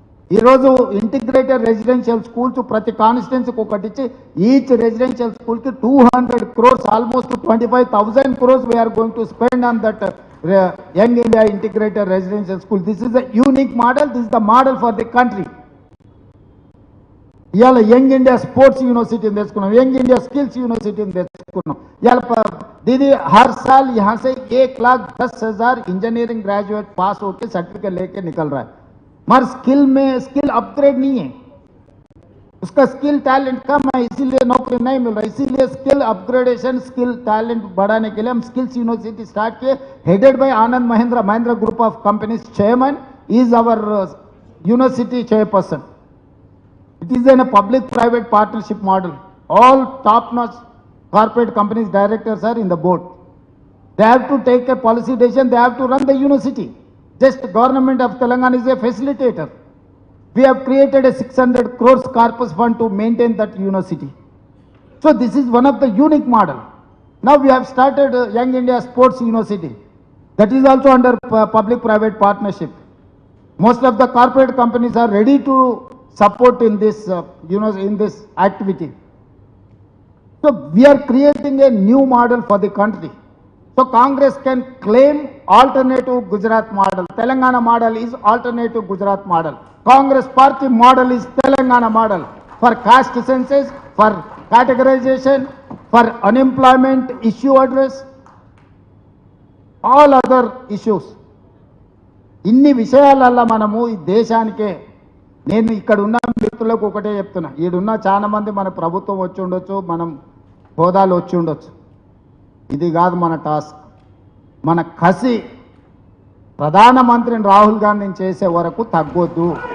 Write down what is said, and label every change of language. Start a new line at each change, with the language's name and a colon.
Telugu: ఈరోజు integrated residential schools ప్రతి కాన్స్టిట్యున్సీకి ఒకటి ఇచ్చి ఈచ్ రెసిడెన్షియల్ స్కూల్కి 200 crores,
English: almost 25,000 crores we are going to spend on that
Telugu: young India integrated residential school.
English: This is the unique model, this is the model for the country.
Telugu: ఇవాళ young India sports यूनिवर्सिटीని తెచ్చుకున్నాం, young India skills यूनिवर्सिटीని తెచ్చుకున్నాం. ఇవాళ
Hindi: दीदी हर साल यहाँ से 1,10,000 engineering graduate पास होकर certificate लेके निकल रहा है, मगर स्किल अपग्रेड नहीं है, उसका स्किल टैलेंट कम है, इसीलिए नौकरी नहीं मिल रहा. इसीलिए स्किल अपग्रेडेशन, स्किल टैलेंट बढ़ाने के लिए हम स्किल्स यूनिवर्सिटी स्टार्ट किए,
English: Headed by Anand Mahindra group of companies. Chairman is our university chairperson. It is in a public-private partnership model. All top-notch corporate companies directors are in the board. They have to take a policy decision. They have to run the university. Just government of Telangana is a facilitator. We have created a 600 crores corpus fund to maintain that university. So this is one of the unique model. Now we have started Young India Sports University. That is also under public-private partnership. Most of the corporate companies are ready to support in this in this activity. So we are creating a new model for the country. So Congress can claim alternative Gujarat model. Telangana model is alternative Gujarat model. Congress party model is Telangana model for caste census, for categorization, for unemployment issue address, all other issues.
Telugu: ఇన్ని విషయాలల్ల మనము ఈ దేశానికే, నేను ఇక్కడ ఉన్న మిత్రులకు ఒకటే చెప్తున్నా, ఈడున్న చాలా మంది మన ప్రభుత్వం వచ్చి ఉండొచ్చు, మనం హోదాలు వచ్చి ఉండొచ్చు, ఇది కాదు మన టాస్క్. మన కసి ప్రధానమంత్రిని రాహుల్ గాంధీని చేసే వరకు తగ్గొద్దు.